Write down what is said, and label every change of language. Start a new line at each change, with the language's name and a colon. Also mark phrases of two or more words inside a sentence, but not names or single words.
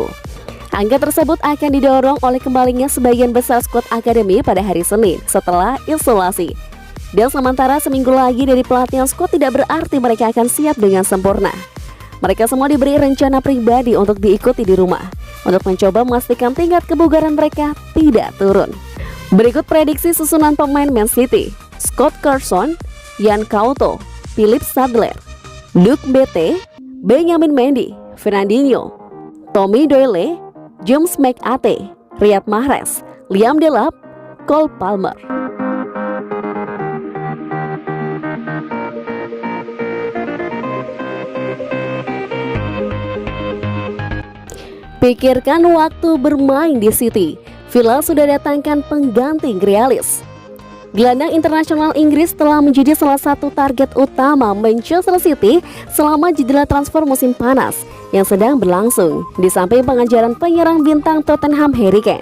Indonesian: Angka tersebut akan didorong oleh kembalinya sebagian besar skuad akademi pada hari Senin setelah isolasi. Dan sementara seminggu lagi dari pelatihan skuad tidak berarti mereka akan siap dengan sempurna. Mereka semua diberi rencana pribadi untuk diikuti di rumah untuk mencoba memastikan tingkat kebugaran mereka tidak turun. Berikut prediksi susunan pemain Man City: Scott Carson, Yan Couto, Philip Sadler, Luke Bete, Benjamin Mendy, Fernandinho, Tommy Doyle, James McAtee, Riyad Mahrez, Liam Delap, Cole Palmer. Pikirkan waktu bermain di City, Villa sudah datangkan pengganti Grealish. Gelandang internasional Inggris telah menjadi salah satu target utama Manchester City selama jendela transfer musim panas yang sedang berlangsung, di samping pengejaran penyerang bintang Tottenham Harry Kane.